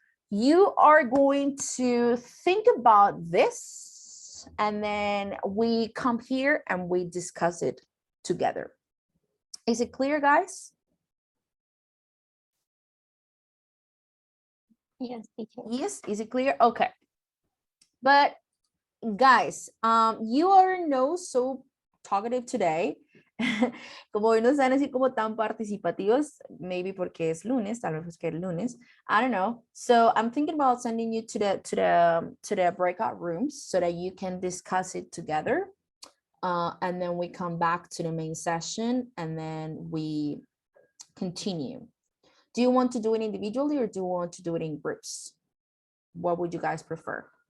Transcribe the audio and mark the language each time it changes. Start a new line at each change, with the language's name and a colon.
English: You are going to think about this, and then we come here and we discuss it together. Is it clear, guys? Yes, teacher. Yes, is it clear? Okay. But guys, you are no so talkative today.
Spanish: Como hoy no están así como tan participativos, maybe porque es lunes, tal vez porque es lunes,
English: I don't know. So I'm thinking about sending you to the breakout rooms so that you can discuss it together. And then we come back to the main session and then we continue. Do you want to do it individually or do you want to do it in groups? What would you guys prefer?